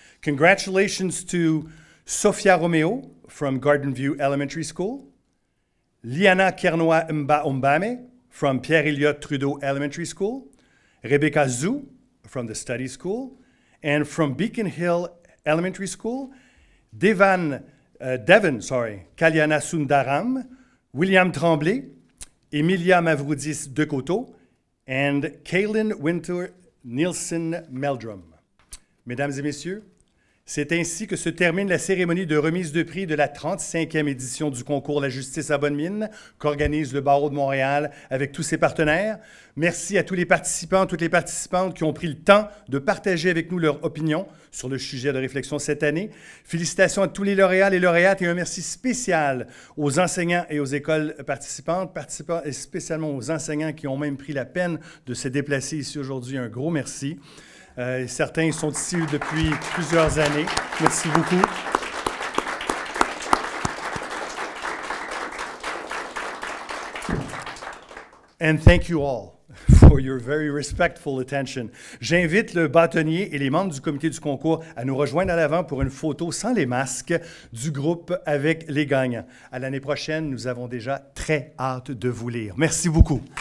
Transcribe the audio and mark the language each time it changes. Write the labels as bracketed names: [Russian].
[English] Congratulations to Sophia Romeo from Garden View Elementary School, Liana Kernoa Mba-Ombame from Pierre Elliott Trudeau Elementary School, Rebecca Zhu from the Study School, and from Beacon Hill Elementary School, Devon Kalyana Sundaram, William Tremblay, Emilia Mavroudis Decoteau, and Kaylin Winter Nielsen Meldrum. [French] Mesdames et messieurs, c'est ainsi que se termine la cérémonie de remise de prix de la 35e édition du concours La Justice à bonne mine qu'organise le Barreau de Montréal avec tous ses partenaires. Merci à tous les participants, toutes les participantes qui ont pris le temps de partager avec nous leur opinion sur le sujet de réflexion cette année. Félicitations à tous les lauréats et lauréates et un merci spécial aux enseignants et aux écoles participantes, et spécialement aux enseignants qui ont même pris la peine de se déplacer ici aujourd'hui. Un gros merci. Certains sont ici depuis plusieurs années. Merci beaucoup. [English] And thank you all for your very respectful attention. [French] J'invite le bâtonnier et les membres du comité du concours à nous rejoindre à l'avant pour une photo sans les masques du groupe avec les gagnants. À l'année prochaine, nous avons déjà très hâte de vous lire. Merci beaucoup.